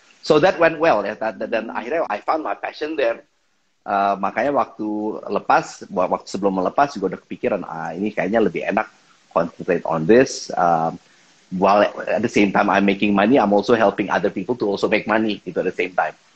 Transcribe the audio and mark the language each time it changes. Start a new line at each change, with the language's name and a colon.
English: So that went well ya,
Indonesian: dan akhirnya
English: I found my passion there.
Indonesian: Makanya waktu sebelum melepas juga udah kepikiran, ini kayaknya lebih enak
English: concentrate on this. While at the same time I'm making money, I'm also helping other people to also make money
Indonesian: gitu
English: at the same time.